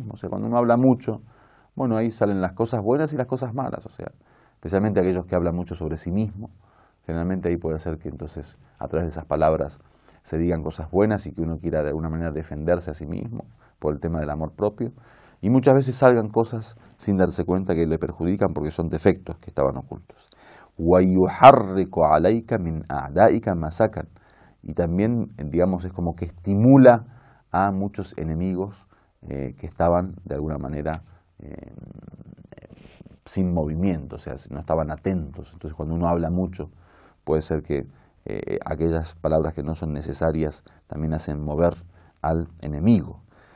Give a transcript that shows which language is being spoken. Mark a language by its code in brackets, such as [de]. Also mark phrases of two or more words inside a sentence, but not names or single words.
[es] O sea, cuando uno habla mucho, bueno, ahí salen las cosas buenas y las cosas malas, o sea, especialmente aquellos que hablan mucho sobre sí mismo. Generalmente ahí puede ser que entonces a través de esas palabras se digan cosas buenas y que uno quiera de alguna manera defenderse a sí mismo por el tema del amor propio. Y muchas veces salgan cosas sin darse cuenta que le perjudican porque son defectos que estaban ocultos. [ar] وَيُحَرِّكُ عَلَيْكَ مِنْ أَعْدَائِكَ مَا سَكَنَ. [es] Y también, digamos, es como que estimula a muchos enemigos que estaban de alguna manera sin movimiento, o sea, no estaban atentos. Entonces, cuando uno habla mucho, puede ser que aquellas palabras que no son necesarias también hacen mover al enemigo.